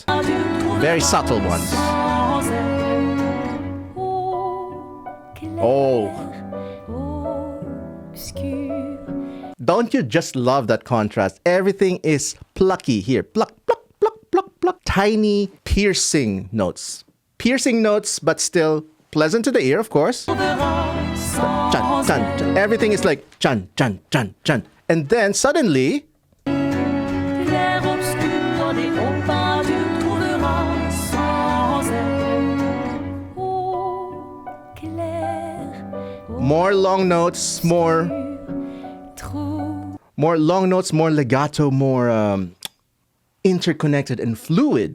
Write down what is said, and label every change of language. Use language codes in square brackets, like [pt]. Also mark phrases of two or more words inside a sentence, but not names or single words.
[en] Very subtle ones. Oh. Don't you just love that contrast? Everything is plucky here. Pluck, pluck, pluck, pluck, pluck. Tiny piercing notes. Piercing notes, but still pleasant to the ear, of course. Chun, chun, chun. Everything is like chun, chun, chun, chun. And then suddenly... more long notes, more long notes, more legato, more interconnected and fluid.